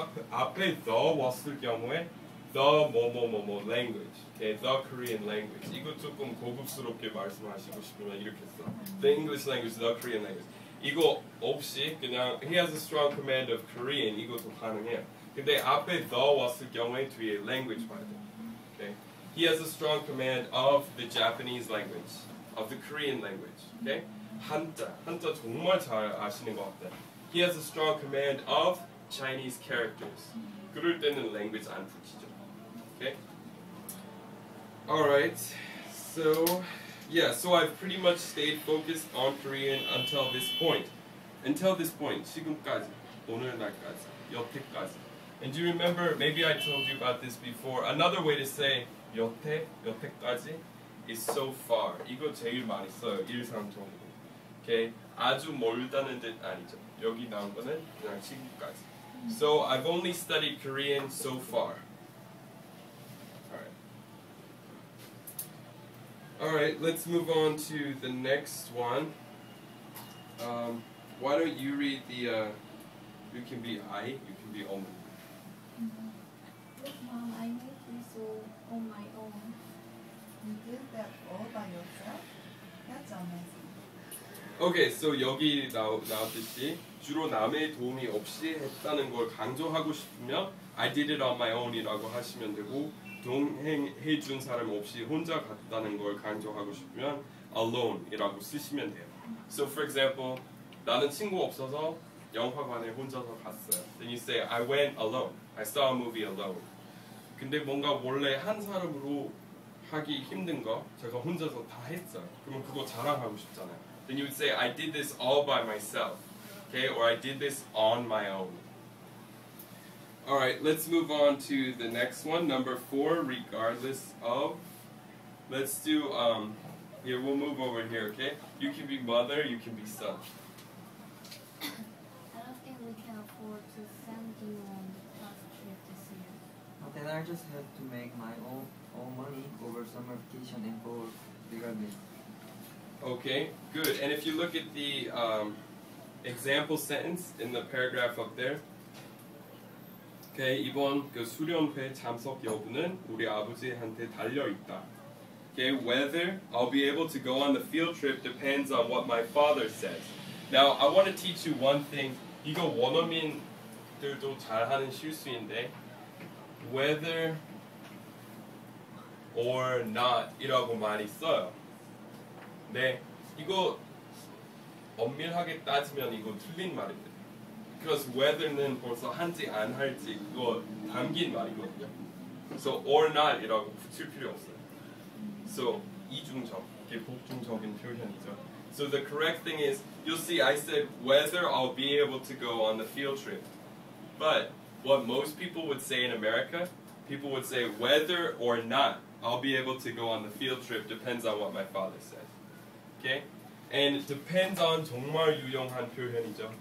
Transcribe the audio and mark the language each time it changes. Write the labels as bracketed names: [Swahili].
[Korean] 앞에 the 왔을 경우에 the 뭐뭐뭐뭐 language. [English] Okay, the Korean language. [Korean] 이거 조금 고급스럽게 말씀하시고 싶으면 이렇게 써. [English] The English language, the Korean language. [Korean] 이거 없이 그냥 [English] he has a strong command of Korean. [Korean] 이것도 가능해요. 근데 앞에 the 왔을 경우에 뒤에 language 봐야 돼. [English] Okay. He has a strong command of the Japanese language, of the Korean language. Okay. [Korean] 한자 정말 잘 아시는 것 같아요. [English] He has a strong command of Chinese characters. [Korean] 그럴 때는 language 안 붙이죠. [English] Okay. Alright, so I've pretty much stayed focused on Korean until this point. [Korean] 지금까지, 오늘날까지, 여태까지. [English] And do you remember, maybe I told you about this before, another way to say [Korean] 여태까지 [English] is so far. [Korean] 이거 제일 많이 써요, 일상적으로. Okay? 아주 멀다는 뜻 아니죠. 여기 나온 거는 그냥 지금까지. [English] So I've only studied Korean so far. Alright, let's move on to the next one. Why don't you read the, you can be I, you can be Om. Look, Mom, I made this all on my own. You did that all by yourself? That's amazing. [Korean] Okay, so 여기 나왔듯이 주로 남의 도움이 없이 했다는 걸 강조하고 싶으면 [English] I did it on my own [Korean] 이라고 하시면 되고 동행해준 사람 없이 혼자 갔다는 걸 강조하고 싶으면 alone이라고 쓰시면 돼요. [English] So for example, [Korean] 나는 친구 없어서 영화관에 혼자서 갔어요. [English] Then you say I went alone. I saw a movie alone. [Korean] 근데 뭔가 원래 한 사람으로 하기 힘든 거 제가 혼자서 다 했어요. 그러면 그거 자랑하고 싶잖아요. [English] Then you would say I did this all by myself. Okay? Or I did this on my own. Alright, let's move on to the next one. Number 4, regardless of. Let's do, here, we'll move over here, okay? You can be mother, you can be son. I don't think we can afford to send you on the class trip this year. Then I just have to make my own money over summer vacation and go regardless. Okay, good. And if you look at the example sentence in the paragraph up there, okay, [Korean] 이번 그 수련회 참석 여부는 우리 아버지한테 달려 있다. [English] Okay, whether I'll be able to go on the field trip depends on what my father says. Now, I want to teach you one thing. [Korean] 이거 원어민들도 잘하는 실수인데, [English] whether or not [Korean] 이라고 많이 써요. 네, 이거 엄밀하게 따지면 이거 틀린 말입니다. Because whether는 벌써 한지 안 할지 그거 담긴 말이거든요. So or not 이라고 붙일 필요 없어요. So 이중적, 이게 복중적인 표현이죠. [English] So the correct thing is, you'll see I said whether I'll be able to go on the field trip. But what most people would say in America, people would say whether or not I'll be able to go on the field trip depends on what my father says. Okay? [Korean] And depends on 정말 유용한 표현이죠.